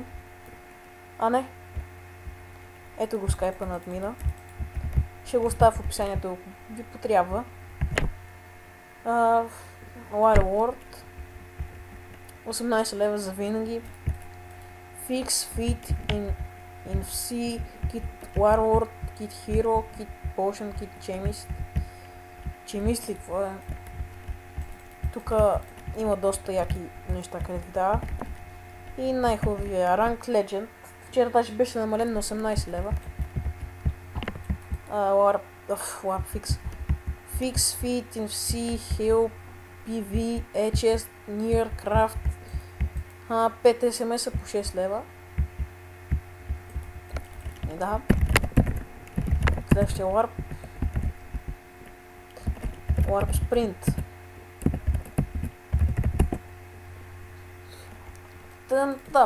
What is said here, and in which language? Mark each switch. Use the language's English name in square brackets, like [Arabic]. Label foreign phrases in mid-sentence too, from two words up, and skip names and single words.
[Bulgarian] А не. Ето го скайпа на админа. Ще го оставя в описанието, ако ви потрябва. Wild World. 18 лева за винаги. Fix, Feed, NFC, Kit Warlord, Kit Hero, Kit Potion, Kit Chemist. Chemist ли какво е? Тук има доста яки неща, където ви дава. И най-хубавия Rank Legend. Вчера даже беше намален на 18 лева. Warp Fix. Fix, Feed, NFC, Heal, PV, HS, Near, Craft. 5 SMS по 6 лева. И да. Следващия Warp. Warp Sprint. Да.